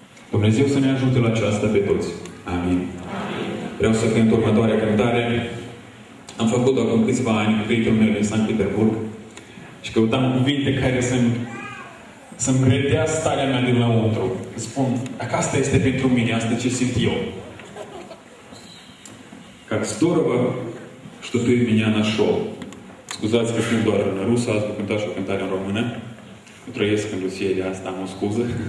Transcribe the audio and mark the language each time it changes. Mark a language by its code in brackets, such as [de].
[ro] Dumnezeu să ne ajute la aceasta pe toți. Amin. Vreau să cânt următoarea cântare. Am făcut-o acum câțiva ani cu prietenul meu din Sankt Petersburg și căutam cuvinte care să-mi redea starea mea din lăuntru. Spun, dacă asta este pentru mine, asta ce simt eu. [ru] Как здорово, что ты меня нашел. [ro] Scuzați că sunt doar în rusă, ați cântat și o cântare în română. Eu trăiesc în Rusia, de asta am o scuză.